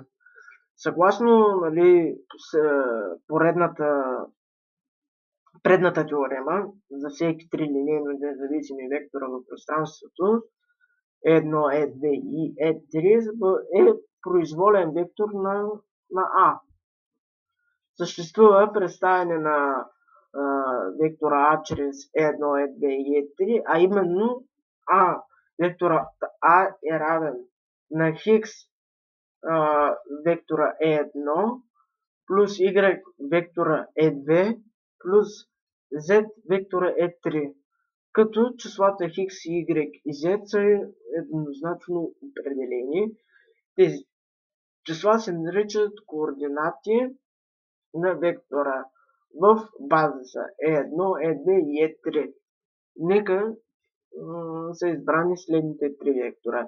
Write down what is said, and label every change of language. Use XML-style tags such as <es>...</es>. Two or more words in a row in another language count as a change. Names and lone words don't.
<bg>Съгласно с предната теорема за всеки три линейно независими вектора в пространството, E1, E2 и E3 е произволен вектор на А. Съществува представяне на вектора А чрез E1, E2 и E3, а именно векторът А е равен на Хикс вектора E1 плюс Y вектора E2 плюс Z вектора E3, като числата Хикс, Y и Z са еднозначно определени. Тези числа се наричат координати на вектора в базиса E1, E2 и E3. Нека са избрани следните три вектора.</bg>